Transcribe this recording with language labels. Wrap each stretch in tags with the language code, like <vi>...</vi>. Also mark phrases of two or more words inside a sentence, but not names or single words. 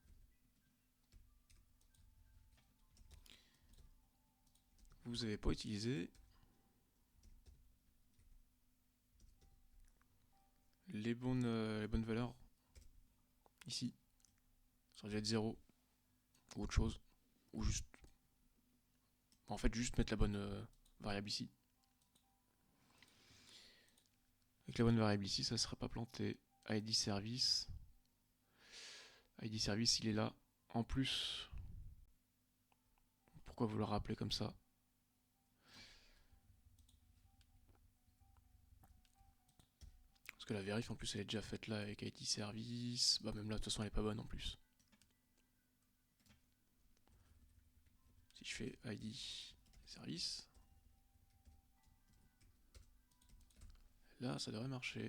<fr>Vous n'avez pas utilisé les bonnes valeurs ici. Ça aurait dû être 0 ou autre chose. Ou juste. En fait, juste mettre la bonne variable ici. Avec la bonne variable ici, ça ne serait pas planté. ID service. ID service, il est là. En plus, pourquoi vous le rappelez comme ça? Parce que la vérif, en plus, elle est déjà faite là avec ID service. Bah, même là, de toute façon, elle est pas bonne en plus. Si je fais ID service, là, ça devrait marcher.</fr>